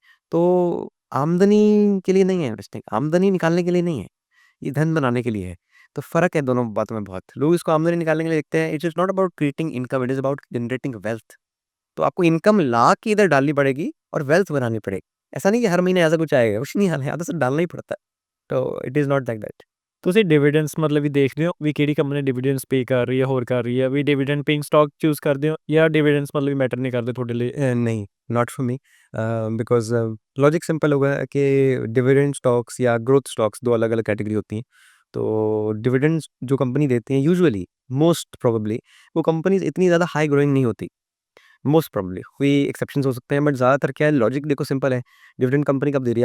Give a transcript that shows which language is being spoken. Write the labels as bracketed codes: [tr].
[hi] तो आमदनी के लिए नहीं है इन्वेस्टिंग, आमदनी निकालने के लिए नहीं है, ये धन बनाने के लिए है। तो फ़र्क है दोनों बातों में बहुत। लोग इसको आमदनी निकालने के लिए देखते हैं, [en] It is not about creating income, it is about generating wealth. [hi] तो आपको इनकम ला के इधर डालनी पड़ेगी और वेल्थ बनानी पड़ेगी। ऐसा नहीं कि हर महीने ऐसा कुछ आएगा, कुछ नहीं आना है, आधा से डालना ही पड़ता है। [en] तो it is not like that. [pa] ਤੁਸੀਂ ਡਿਵੀਡੈਂਡਸ ਮਤਲਬ ਵੀ ਦੇਖਦੇ ਹੋ ਵੀ ਕਿਹੜੀ ਕੰਪਨੀ ਡਿਵੀਡੈਂਡਸ ਪੇ ਕਰ ਰਹੀ ਹੈ, ਹੋਰ ਕਰ ਰਹੀ ਹੈ, ਵੀ ਡਿਵੀਡੈਂਡ ਪੇਇੰਗ ਸਟਾਕ ਚੂਜ਼ ਕਰਦੇ ਹੋ, ਜਾਂ ਡਿਵੀਡੈਂਡਸ ਮਤਲਬ ਵੀ ਮੈਟਰ नहीं करते ਤੁਹਾਡੇ ਲਈ? [hi] नहीं, [en] not for me, [hi] because logic simple होगा कि डिविडेंड स्टॉक्स या ग्रोथ स्टॉक्स 2 अलग-अलग कैटेगरी होती हैं। तो डिविडेंड्स जो कंपनी देती हैं यूजुअली, मोस्ट प्रोबेबली, वो कंपनीज़ इतनी ज़्यादा हाई ग्रोइंग नहीं होती। मोस्ट प्रोबेबली कोई एक्सेप्शंस हो सकते हैं, बट ज़्यादातर क्या है, लॉजिक देखो सिंपल है। डिविडेंड कंपनी कब दे रही है?